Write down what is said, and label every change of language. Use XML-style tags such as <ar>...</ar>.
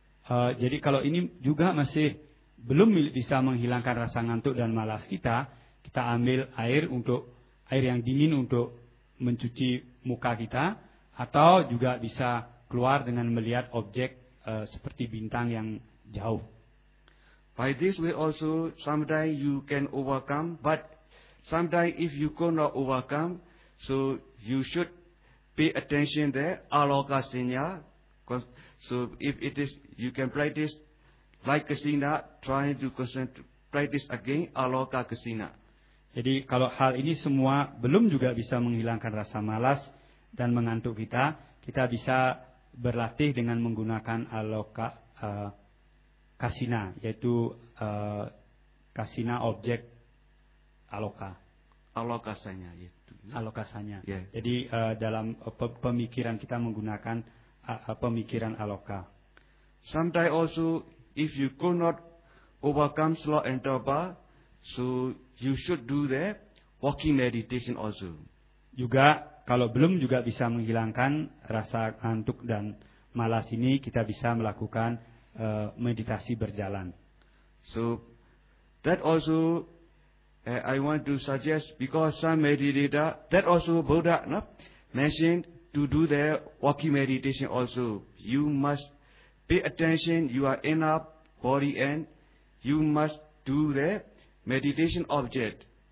<id>Jadi kalau ini juga masih belum bisa menghilangkan rasa ngantuk dan malas kita, kita ambil air yang dingin untuk mencuci muka kita, atau juga bisa keluar dengan melihat objek seperti bintang yang jauh.</id> <en>By this way also, someday you can overcome, but someday if you cannot overcome, so you should pay attention there, aloka sinya. So if it is, you can practice like kasina, trying to practice again aloka kasina.</en> <id>Jadi kalau hal ini semua belum juga bisa menghilangkan rasa malas dan mengantuk kita, kita bisa berlatih dengan menggunakan aloka kasina, yaitu kasina objek aloka. Alokasanya itu. Alokasanya.</id> <en>Yeah.</en> <id>Jadi dalam pemikiran kita menggunakan pemikiran aloka.</id> <en>Sometimes also, if you could not overcome sloth and dobar, so you should do the walking meditation also.</en> <id>Juga kalau belum juga bisa menghilangkan rasa ngantuk dan malas ini, kita bisa melakukan meditasi berjalan.</id> <en>So that also I want to suggest, because some meditator that also Buddha mentioned to do the walking meditation also. You must pay attention your inner body and you must do the meditation object.</en>